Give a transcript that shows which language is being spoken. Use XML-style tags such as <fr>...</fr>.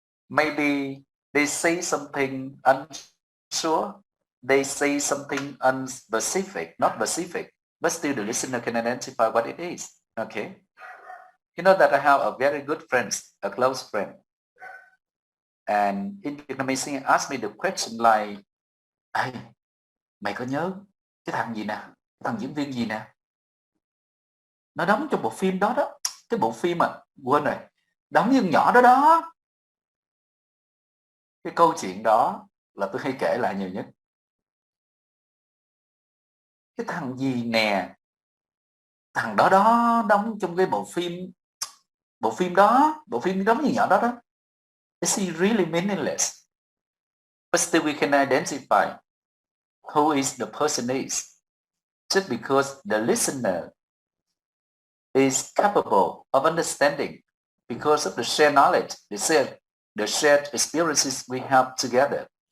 <en>Maybe they say something unsure, they say something unspecific, not specific, but still the listener can identify what it is. Okay. You know that I have a very good friend, a close friend. And in Vietnamese, he asked me the question like, hey,</en> <vi>mày có nhớ cái thằng gì nè, cái thằng diễn viên gì nè, nó đóng trong bộ phim đó đó, cái bộ phim mà quên rồi, đóng như nhỏ đó đó. Cái câu chuyện đó là tôi hay kể lại nhiều nhất. Cái thằng gì nè, thằng đó đó đóng trong cái bộ phim đó, bộ phim đóng như nhỏ đó đó.</vi> <en>Is he really meaningless? But still we can identify who is the person is, just because the listener is capable of understanding because of the shared knowledge, the shared experiences we have together.</en>